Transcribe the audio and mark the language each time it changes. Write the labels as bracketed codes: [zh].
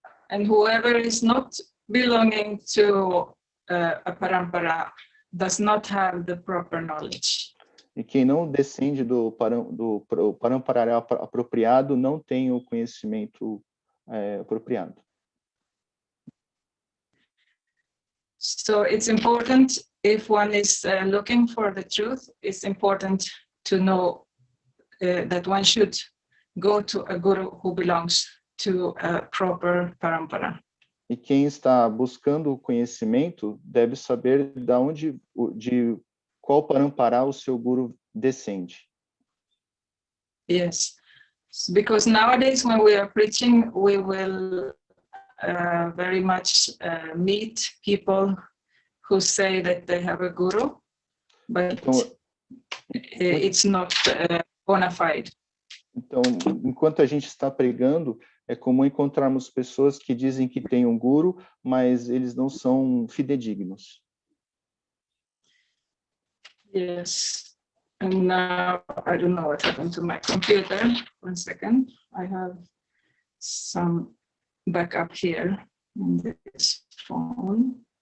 [en] And whoever is not belonging to a parampara does not have the proper knowledge. [pt] E quem não descende do parampara apropriado não tem o conhecimento apropriado. [en] So it's important, if one is looking for the truth, it's important to know that one should go to a guru who belongs to a proper parampara. [pt] E quem está buscando o conhecimento deve saber de qual parampara o seu guru descende. [en] Yes, because nowadays when we are preaching, we will very much meet people who say that they have a guru, but [pt] Então, [en] it's not bona fide. [pt] Então, enquanto a gente está pregando, é comum encontrarmos pessoas que dizem que têm um guru, mas eles não são fidedignos. [en] Yes, and now I don't know what happened to my computer. 1 second, I have some backup here in this phone.